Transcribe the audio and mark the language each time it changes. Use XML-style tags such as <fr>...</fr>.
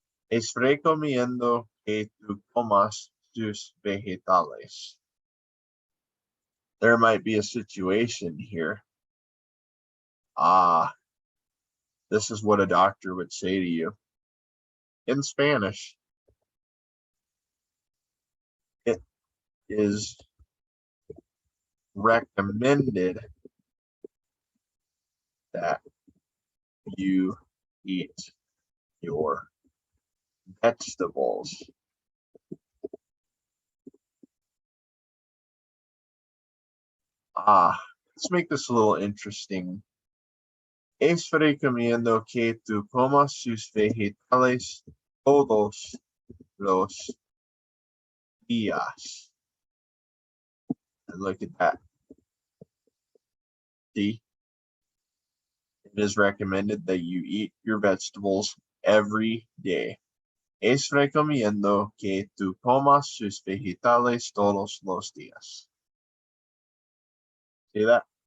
<es>Es recomiendo que tú comas sus vegetales.</es> <en>There might be a situation here. This is what a doctor would say to you. In Spanish, it is recommended that you eat your vegetables. Let's make this a little interesting.</en> <es>Es recomiendo que tú comas sus vegetales todos los días.</es> <en>And look at that. See? It is recommended that you eat your vegetables every day.</en> <es>Es recomiendo que tú comas sus vegetales todos los días.</es> <en>See that?</en>